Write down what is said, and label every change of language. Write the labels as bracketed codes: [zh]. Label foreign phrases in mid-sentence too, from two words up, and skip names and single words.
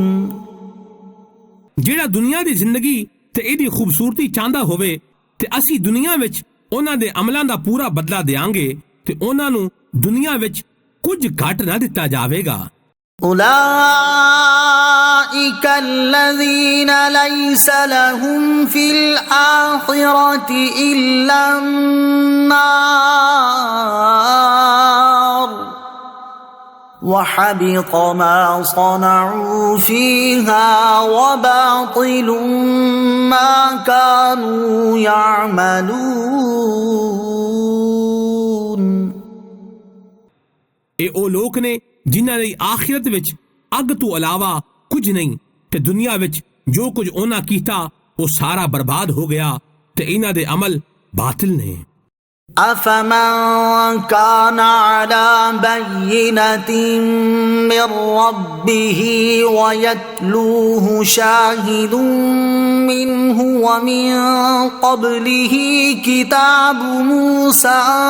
[pa] ਜਿਹੜਾ ਦੁਨੀਆ ਦੀ ਜ਼ਿੰਦਗੀ ਤੇ ਇਹਦੀ ਖੂਬਸੂਰਤੀ ਚਾਹੁੰਦਾ ਹੋਵੇ ਤੇ ਅਸੀਂ ਦੁਨੀਆ ਵਿੱਚ ਉਹਨਾਂ ਦੇ ਅਮਲਾਂ ਦਾ ਪੂਰਾ ਬਦਲਾ ਦੇਵਾਂਗੇ ਤੇ ਉਹਨਾਂ ਨੂੰ ਦੁਨੀਆ ਵਿੱਚ ਕੁਝ ਘੱਟ ਨਾ ਦਿੱਤਾ ਜਾਵੇਗਾ। [ar] أولئك الذين ليس لهم في الآخرة إلا النار وحبط ما صنعوا فيها وباطل ما كانوا يعملون۔ [pa] ਇਹ ਉਹ ਲੋਕ ਨੇ ਜਿਨ੍ਹਾਂ ਲਈ ਆਖਿਰਤ ਵਿੱਚ ਅੱਗ ਤੋਂ ਇਲਾਵਾ ਕੁਝ ਨਹੀਂ ਤੇ ਦੁਨੀਆ ਵਿੱਚ ਜੋ ਕੁਝ ਉਹਨਾਂ ਕੀਤਾ ਉਹ ਸਾਰਾ ਬਰਬਾਦ ਹੋ ਗਿਆ ਤੇ ਇਹਨਾਂ ਦੇ ਅਮਲ ਬਾਤਿਲ ਨੇ। [ar] أفمن كان على بينة من ربه ويتلوه شاهد منه ومن قبله كتاب موسى